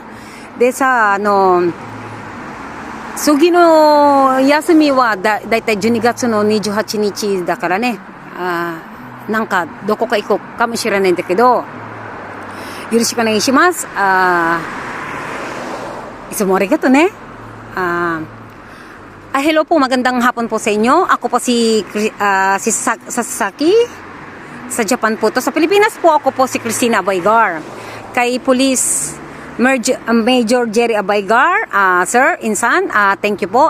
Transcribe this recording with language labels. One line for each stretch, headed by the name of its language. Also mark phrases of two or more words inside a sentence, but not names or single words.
Japanese: でさ、次の休みはだいたい12月の28日だからね、なんかどこか行こうかもしれないんだけど、よろしくお願いします。いつもありがとうね。
Filipino: Hello po, magandang hapon po sa inyo. Ako po si Sasaki. Sa Japan po to. Sa Pilipinas po ako po si Christina Abaygar. Kay Police Major Jerry Abaygar, Sir, Insan,
English: thank you
Filipino: po.